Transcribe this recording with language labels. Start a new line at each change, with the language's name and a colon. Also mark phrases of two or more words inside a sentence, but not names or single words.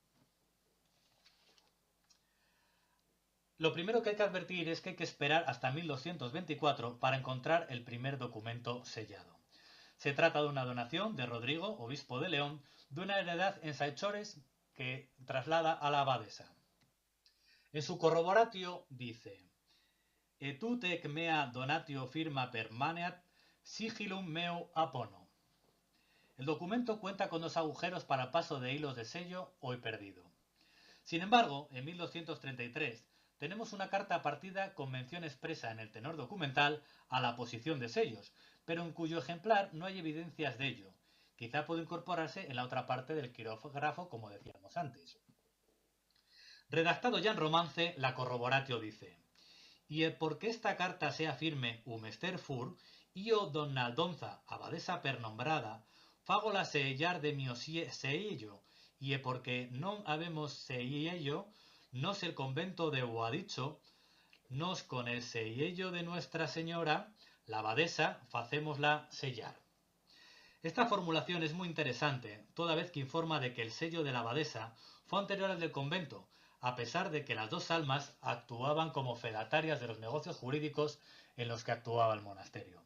Spanish: Lo primero que hay que advertir es que hay que esperar hasta 1224 para encontrar el primer documento sellado. Se trata de una donación de Rodrigo, obispo de León, de una heredad en Saechores que traslada a la abadesa. En su corroboratio dice:
Latin: et ec mea donatio firma permaneat sigillum meu apono.
Spanish: El documento cuenta con 2 agujeros para paso de hilos de sello hoy perdido. Sin embargo, en 1233 tenemos una carta partida con mención expresa en el tenor documental a la posición de sellos, pero en cuyo ejemplar no hay evidencias de ello. Quizá puede incorporarse en la otra parte del quirógrafo, como decíamos antes. Redactado ya en romance, la corroboratio dice: y porque esta carta sea firme mester fur, io donna Aldonza, abadesa pernombrada, fágola sellar de mio sello, y porque non habemos sello, nos el convento de o ha dicho, nos con el sello de Nuestra Señora, la abadesa, facémosla sellar. Esta formulación es muy interesante, toda vez que informa de que el sello de la abadesa fue anterior al del convento, a pesar de que las 2 almas actuaban como fedatarias de los negocios jurídicos en los que actuaba el monasterio.